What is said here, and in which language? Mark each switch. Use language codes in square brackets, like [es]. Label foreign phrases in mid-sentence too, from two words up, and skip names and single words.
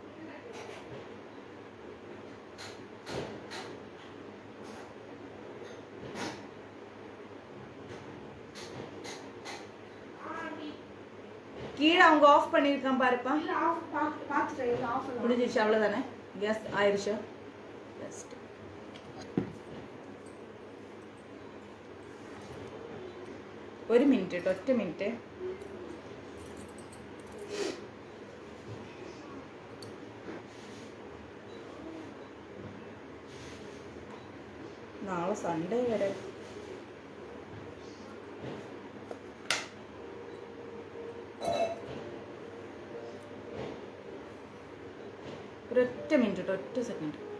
[ta] கீழே அவங்க ஆஃப் பண்ணியிருக்கான் பாருப்பா. முடிஞ்சிருச்சு, அவ்வளோதானே? கேஸ் ஆயிடுச்சா? பெஸ்ட். [ml] ഒരു മിനിറ്റ് കേട്ടോ, ഒറ്റ മിനിറ്റ്. നാളെ സൺഡേ വരെ ഒരൊറ്റ മിനിറ്റ് കേട്ടോ, ഒറ്റ സെക്കൻഡ്.